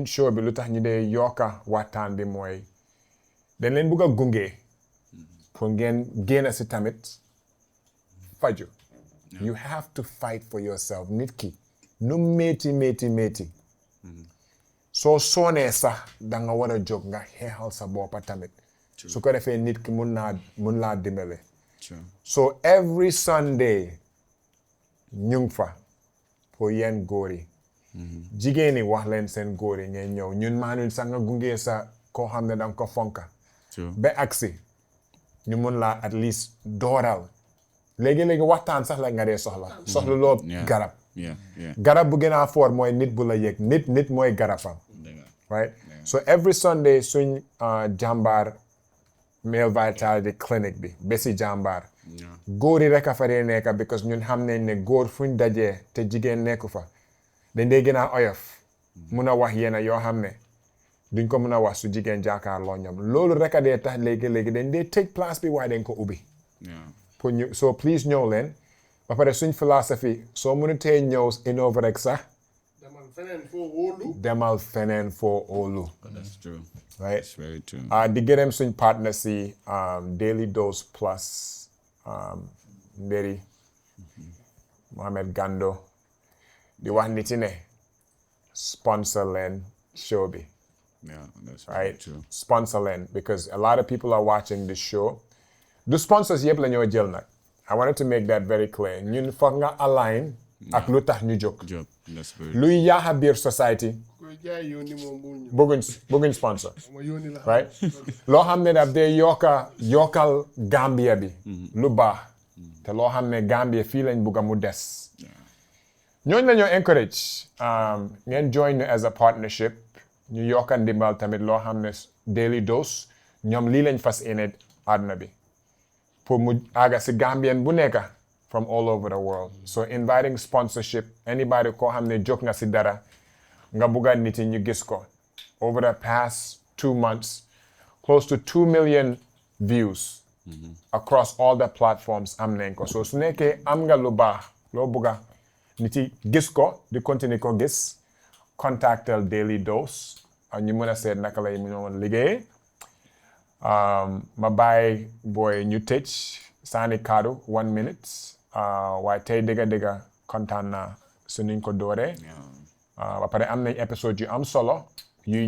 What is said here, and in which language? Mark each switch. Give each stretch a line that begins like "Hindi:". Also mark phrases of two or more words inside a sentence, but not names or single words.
Wolof: show bi lu tax ñu dee yokka waxtaan bi mooy dañ leen bugg a gunge pour ngeen génn si tamit faju
English: you have to fight for yourself
Wolof: nit ki nu métti soo soonee sax da nga war a jóg nga xeexal sa boppa tamit su ko defee nit ki mun laa dimbale so every Sunday ñu ngi fa pour yéen góor yi jigéen ñi wax leen seen góor yi ngeen ñëw ñun maanuñ sax nga gunge sa koo xam ne danga ko fonka ba agsi ñu mun laa
English: at least
Wolof: dooral léegi waxtaan sax la nga dee soxla loo garab garab bu gën a fort mooy nit bu la yëg nit mooy garabam
English: right so
Wolof: every Sunday suñ Jambarr male vitality clinic bi bési Jambarr góor yi rek a fa dee nekka because ñun xam nañ ne góor fuñ dajee te jigéen nekku fa dañ dee gën a oyof mun a wax yéena yoo xam ne duñ ko mun a wax su jigéen jàkkaarloo ñoom loolu rek a dee tax léegi dañ dee tëj place bi waaye dañ ko ubbi pour ñu
English: so please
Wolof: ñëw leen ba pare suñ philosophie soo mënutee ñëw innové rek sax demal feneen foo óolu
English: That's true. right That's very true.
Wolof: di gërëm suñ partner si Daily Dose Plus Nderi Mohamed Gando di wax nit ne sponsor leen show bi
English: Yeah, that's very right true.
Wolof: sponsor leen
English: because a lot of people are watching this show
Wolof: du sponsors yëpp la ñoo jël nag
English: I wanted to make that very clear
Wolof: ñun foog nga align ak lu tax ñu jóg
English: Job. That's very
Wolof: luy yaaxa biir society koy jaay yónni moom bul ñëw bëgguñ sponsor ma yónni la right loo xam ne daf dee yokkal Gambia bi lu baax te loo xam ne Gambia fii lañ bugga mu des ñooñu la ñoo encourage ngeen join ñu
English: as a
Wolof: partnership ñu yokka ndimbal tamit loo xam ne Daily Dose ñoom lii lañ fas yéene àdduna bi pour mu àgga si Gambian bu nekka
English: from all over the world so inviting sponsorship anybody
Wolof: koo xam ne jóg nga si dara nga bugga nit yi ñu gis ko
English: over the past 2 months close to 2 million views across all the platforms
Wolof: am nañ ko so su nekkee am nga lu baax loo bugga nit yi gis ko di continuer ko gis contactel Daily Dose ñu mën a seet naka lay mu ñoon liggéey ma bàyyi booy ñu tëj saani kaddu 1 minute waaye tey dëgga kontaan naa su nuñ ko dooree ba pare am nañ épisode yu am solo yuy